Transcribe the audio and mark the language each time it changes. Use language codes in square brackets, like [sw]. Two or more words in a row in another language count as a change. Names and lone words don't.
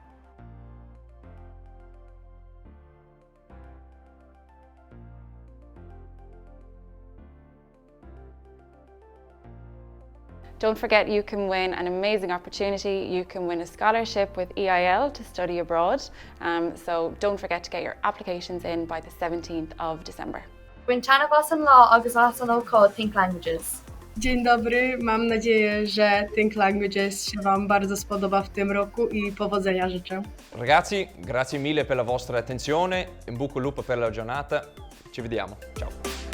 [en] Don't forget, you can win an amazing opportunity. You can win a scholarship with EIL to study abroad. So don't forget to get your applications in by the 17th of December. Gwynchana was yn lo agus as yn code Think Languages. [pl] Dzień dobry, mam nadzieję, że Think Languages się Wam bardzo spodoba w tym roku i powodzenia życzę. [it] Ragazzi, grazie mille per la vostra attenzione, in bocca al lupo per la giornata, ci vediamo, ciao.